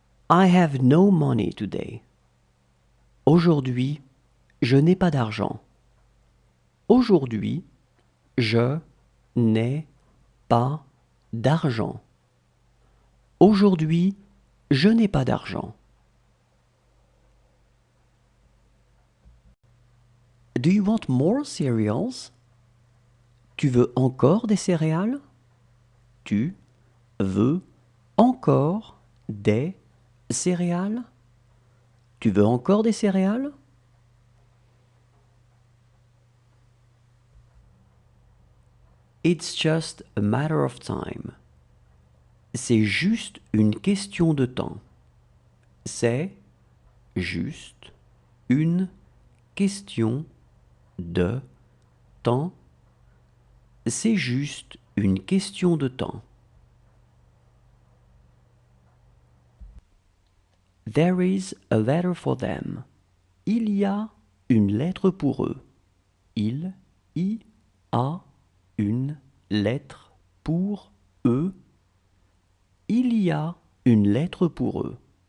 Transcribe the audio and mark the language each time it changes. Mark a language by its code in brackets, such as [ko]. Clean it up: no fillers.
[en] I have no money today. [fr] Aujourd'hui, je n'ai pas d'argent. Aujourd'hui, je n'ai pas d'argent. Aujourd'hui, je n'ai pas d'argent. [en] Do you want more cereals? [fr] Tu veux encore des céréales? Tu veux encore des céréales? Tu veux encore des céréales? [en] It's just a matter of time. [fr] C'est juste une question de temps. C'est juste une question de temps. C'est juste une question de temps. [en] There is a letter for them. [fr] Il y a une lettre pour eux. Il y a une lettre pour eux. Il y a une lettre pour eux.